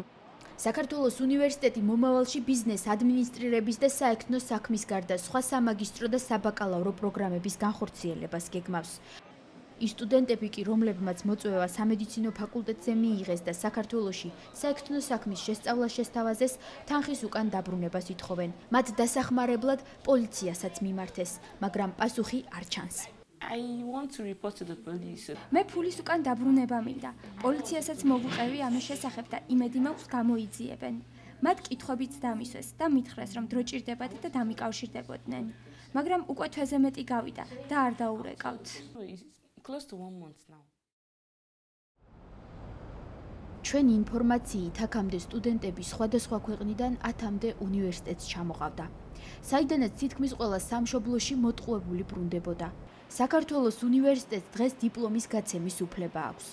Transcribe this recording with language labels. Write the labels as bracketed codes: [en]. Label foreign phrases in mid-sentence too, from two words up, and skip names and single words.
[ka] საქართველოს უნივერსიტეტი მომავალში ბიზნეს ადმინისტრირების და საექნო საქმის გარდა სხვა სამაგისტრო და საბაკალავრო პროგრამების განხორციელებას გეგმავს. ის სტუდენტები კი, რომლებმაც მოწვევა სამედიცინო ფაკულტეტზე მიიღეს და საქართველოში საექნო საქმის შესწავლა შესთავაზეს, თანხის უკან დაბრუნებას ითხოვენ. მათ დასახმარებლად პოლიციასაც მიმართეს, მაგრამ პასუხი არ ჩანს. [en] I want to report to the police. [ka] მე ფულის უკან დაბრუნება მინდა. პოლიციასაც მოვუყევი ამის შესახებ და იმედი მაქვს გამოიძიებენ. მათ კითხვებიც დამისვეს და მითხრეს, რომ დრო ჭირდებათ და დამიკავშირდებოდნენ. მაგრამ უკვე თვეზე მეტი გავიდა და არ დაურეკავთ. [en] Close to 1 month now. [ka] ჩვენი ინფორმაციით აქამდე სტუდენტები სხვადასხვა ქვეყნიდან 10-მდე უნივერსიტეტს ჩამოყავდა. საიდანაც თითქმის ყველა სამშობლოში მოტყუებული ბრუნდებოდა. საქართველოს უნივერსიტეტს დღეს დიპლომის გაცემის უფლება აქვს.